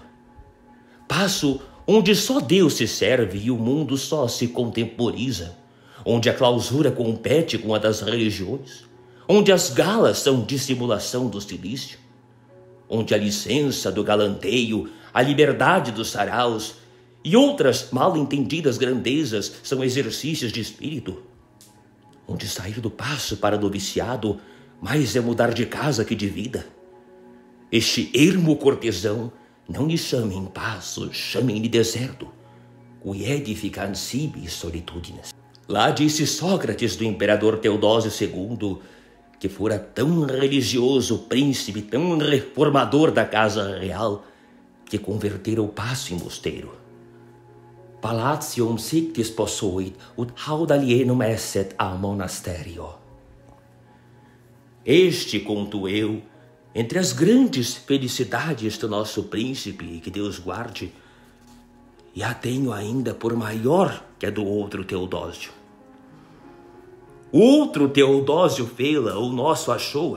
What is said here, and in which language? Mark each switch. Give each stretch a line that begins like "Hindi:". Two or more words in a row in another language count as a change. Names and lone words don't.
Portuguese: Paço onde só Deus se serve e o mundo só se contemporiza, onde a clausura compete com a das religiões, onde as galas são dissimulação do cilício, onde a licença do galanteio, a liberdade dos saraus e outras mal entendidas grandezas são exercícios de espírito, onde sair do paço para noviciado mais é mudar de casa que de vida. Este ermo cortesão não lhe chamem paço, chamem-lhe deserto,
Latin: qui edificant sibi solitudines.
Portuguese: Lá disse Sócrates do imperador Teodósio II, que fora tão religioso príncipe, tão reformador da casa real, que convertera o paço em mosteiro.
Latin: Palatium sic disposuit, ut haud alienum esset a monasterio.
Portuguese: Este, conto eu, entre as grandes felicidades do nosso príncipe, que Deus guarde, e a tenho ainda por maior que a do outro Teodósio. O outro Teodósio fê-la, o nosso achou-a.